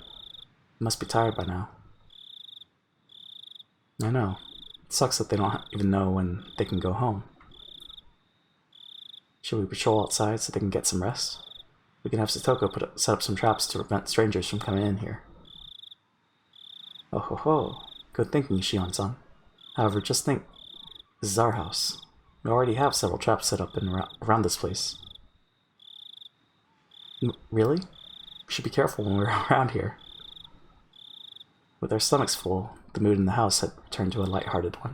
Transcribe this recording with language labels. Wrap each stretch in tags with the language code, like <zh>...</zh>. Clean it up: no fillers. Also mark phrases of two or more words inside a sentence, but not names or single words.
<en>They must be tired by now. I know. It sucks that they don't even know when they can go home. Should we patrol outside so they can get some rest? We can have Satoko set up some traps to prevent strangers from coming in here. Oh ho ho. Good thinking, Shion-san. However, just think. This is our house. We already have several traps set up around this place. Really? We should be careful when we're around here. With our stomachs full, the mood in the house had returned to a light-hearted one.</en>